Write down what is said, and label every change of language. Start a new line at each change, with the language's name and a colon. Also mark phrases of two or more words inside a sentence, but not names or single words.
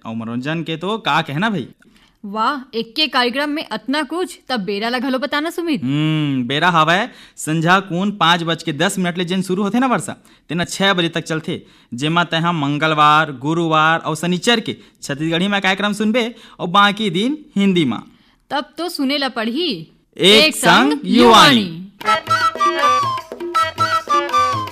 Chhattisgarhi: और मनोरंजन के तो का कहना भाई। वाह, एक के कार्यक्रम में इतना कुछ, तब बेरा ला घलो बताना सुमित। बेरा हवय संझा कून 5:10 ले जेन शुरू होथे ना वर्षा, तेना 6 बजे तक चलथे। जेमा तय मंगलवार, गुरुवार और शनिचर के छत्तीसगढ़ी में कार्यक्रम सुनबे और बाकी दिन हिंदी में। तब तो सुने ला पढ़ी एक संग युवाणी।